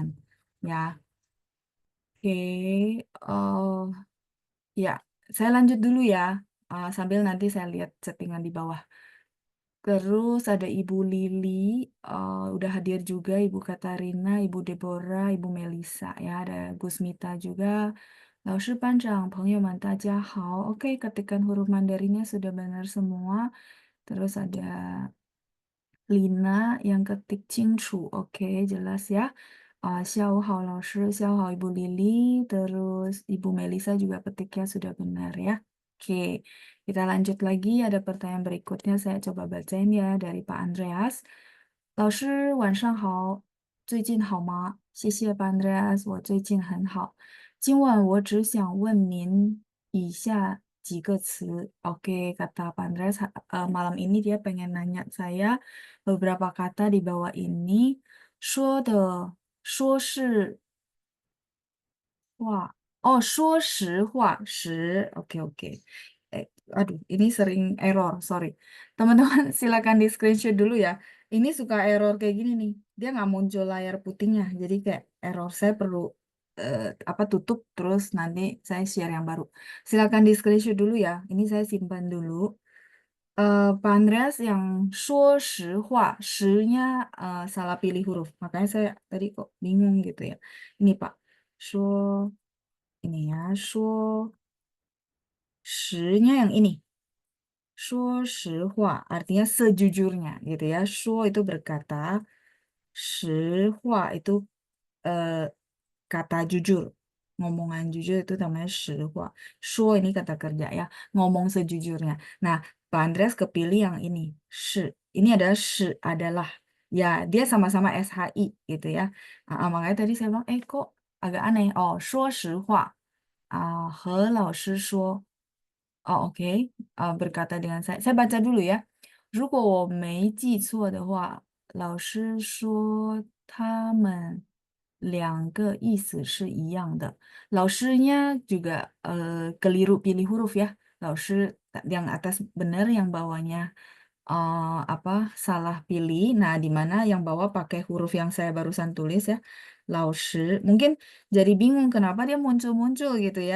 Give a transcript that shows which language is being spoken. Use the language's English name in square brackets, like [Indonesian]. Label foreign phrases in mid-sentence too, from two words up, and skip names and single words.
[Indonesian] Ya, oke. Ya, saya lanjut dulu ya. Sambil nanti saya lihat settingan di bawah. Terus ada Ibu Lili, udah hadir juga Ibu Katarina, Ibu Deborah, Ibu Melisa ya, ada Gus Mita juga. [Chinese] 老师、班长、朋友们，大家好. [Indonesian] Oke, ketikan huruf Mandarinnya sudah benar semua. Terus ada Lina yang ketik 清楚, oke, jelas ya. [Chinese] 下午好 老师, 下午好 [Indonesian] Ibu Lili, terus Ibu Melisa juga ketiknya sudah benar ya. Oke, kita lanjut lagi. Ada pertanyaan berikutnya, saya coba bacain ya dari Pak Andreas. [Chinese] 老师晚上好，最近好吗？谢谢Pak Andreas，我最近很好。今晚我只想问您以下几个词. [Indonesian] Oke, kata Pak Andreas, malam ini dia pengen nanya saya beberapa kata di bawah ini. [Chinese] 说的，说是话. Oh, 说实话, [Indonesian] oke oke. Aduh, ini sering error, sorry. Teman-teman silakan di screenshot dulu ya. Ini suka error kayak gini nih. Dia nggak muncul layar putihnya, jadi kayak error. Saya perlu tutup terus nanti saya share yang baru. Silakan di screenshot dulu ya. Ini saya simpan dulu. Pak Andreas yang [Chinese] 说实话, [Indonesian] 实-nya salah pilih huruf. Makanya saya tadi kok bingung gitu ya. Ini Pak, 说 ini ya, 说实-nya yang ini. [Chinese] 说实话 [Indonesian] artinya sejujurnya gitu ya. 说 itu berkata, 实话 itu eh, kata jujur. Ngomongan jujur itu namanya 实话. 说 ini kata kerja ya, ngomong sejujurnya. Nah, Pak Andreas kepilih yang ini, 是. Ini adalah 是 adalah. Ya, dia sama-sama SHI gitu ya. Makanya tadi saya bilang, kok agak aneh. [Chinese] Oh, 说实话. 和老师说. [Indonesian] Oh, oke. Berkata dengan saya. Saya baca dulu ya. [Chinese] 如果我没记错的话，老师说他们两个意思是一样的. [Indonesian] Lausnya juga keliru pilih huruf ya. Lausnya yang atas benar, yang bawahnya salah pilih. Nah, di mana yang bawah pakai huruf yang saya barusan tulis ya. Lausnya. Mungkin jadi bingung kenapa dia muncul-muncul gitu ya.